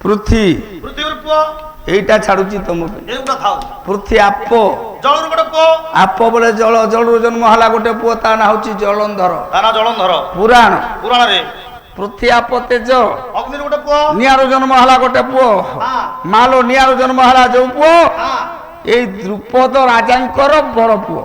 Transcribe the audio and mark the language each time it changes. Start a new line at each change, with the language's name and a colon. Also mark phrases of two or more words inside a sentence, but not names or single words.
Odia: ପୃଥ୍ୱୀ ପୃଥିବୀର ପୁଅ
Bangla: এইটা ছাড়ুছি তোমাকে
Odia: ଏଗୁଡ଼ା ଥାଉ ପୃଥ୍ୱୀ ଆପ୍ ଜଳରୁ ଗୋଟେ ପୁଅ ଆପ୍ ବୋଲେ ଜଳ ଜଳରୁ ଜନ୍ମ ହେଲା ଗୋଟେ ପୁଅ ତା ନା ହଉଛି ଜଳନ୍ଧର ତା ନାଁ ଜଳନ୍ଧର ପୁରାଣ ପୁରାଣରେ ପୃଥ୍ୱୀ ଆପ୍ ତେଜ ଅଗ୍ନିରୁ ଗୋଟେ ପୁଅ ନିଆଁରୁ ଜନ୍ମ ହେଲା ଗୋଟେ ପୁଅ ମାଲୋ ନିଆଁରୁ ଜନ୍ମ ହେଲା ଯୋଉ ପୁଅ ଏଇ ଦ୍ରୁପଦ ରାଜାଙ୍କର ବଡ ପୁଅ